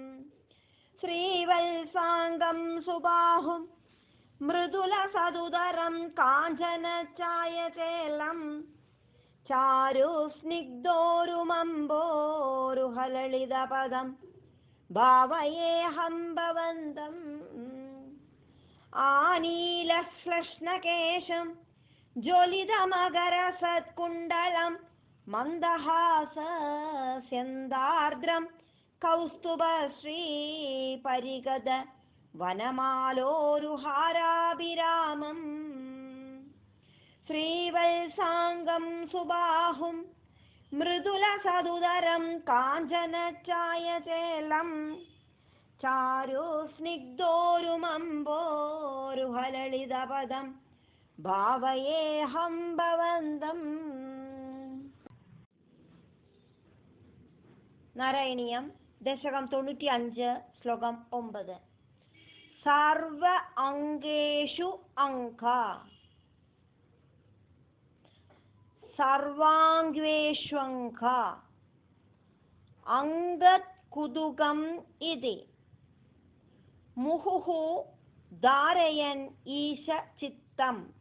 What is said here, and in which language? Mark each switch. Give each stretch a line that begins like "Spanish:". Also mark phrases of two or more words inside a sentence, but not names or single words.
Sanskrit: ശ്രീവത്സാംഗം സുബാഹും മൃദുല സദുദരം കാഞ്ചന ഛായതേലം ചാരു സ്നിഗ്ധോരുമംബോരുഹ ലളിതപദം ഭാവയേഹം ഭവന്തം. ആനീലശ്ലക്ഷ്ണകേശം ज्वलितमकरसत्कुण्डलं मन्दहासस्यन्दार्द्रं कौस्तुभश्रीपरिगद वनमालोरुहाराभिरामम् श्रीवत्साङ्गं सुबाहुं मृदुलसदुदरं काञ्चनचायचेलं चारुस्निग्धोरुमम्बोरुहललितपदं भावयेऽहं भवन्तम्.
Malayalam: നാരായണീയം ദശകം 95 ശ്ലോകം 9.
Sanskrit: സർവ അംഗേഷു അംക സർവാംഗേഷ്വംക അംഗത് കുതുകം ഇതി മുഹുഃ ധാരയൻ ഈശ ചിത്തം.